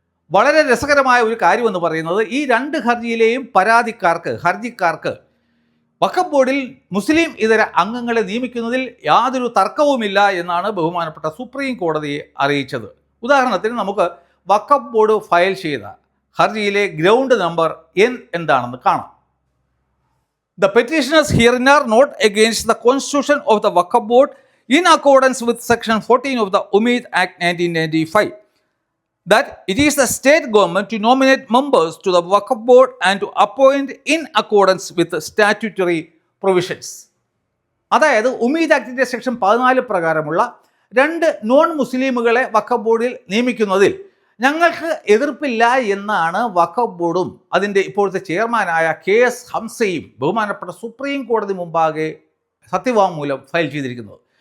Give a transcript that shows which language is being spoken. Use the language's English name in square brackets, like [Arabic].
[Malayalam] വളരെ രസകരമായ ഒരു കാര്യമെന്ന് പറയുന്നത് ഈ 2 ഹർജിയിലെയും ഹർജിക്കാർക്ക് വഖഫ് ബോർഡിൽ മുസ്ലിം ഇതര അംഗങ്ങളെ നിയമിക്കുന്നതിൽ യാതൊരു തർക്കവുമില്ല എന്നാണ് ബഹുമാനപ്പെട്ട സുപ്രീം കോടതിയെ അറിയിച്ചത്. ഉദാഹരണത്തിന് നമുക്ക് വഖഫ് ബോർഡ് ഫയൽ ചെയ്ത ഹർജിയിലെ ഗ്രൗണ്ട് നമ്പർ N എന്താണെന്ന് കാണാം. [English] The petitioners herein are not against the constitution of the Waqf Board in accordance with Section 14 of the Umeed Act 1995, that it is the state government to nominate members to the Waqf Board and to appoint in accordance with the statutory provisions. [Malayalam] അതായത് Umeed ആക്ടിൻ്റെ section 14 പ്രകാരമുള്ള 2 non മുസ്ലിമുകളെ വഖഫ് ബോർഡിൽ നിയമിക്കുന്നതിൽ ഞങ്ങൾക്ക് എതിർപ്പില്ല എന്നാണ് വഖഫ് ബോർഡും അതിൻ്റെ ഇപ്പോഴത്തെ ചെയർമാനായ KS ഹംസയും ബഹുമാനപ്പെട്ട സുപ്രീം കോടതി മുമ്പാകെ സത്യവാങ്മൂലം ഫയൽ ചെയ്തിരിക്കുന്നത്.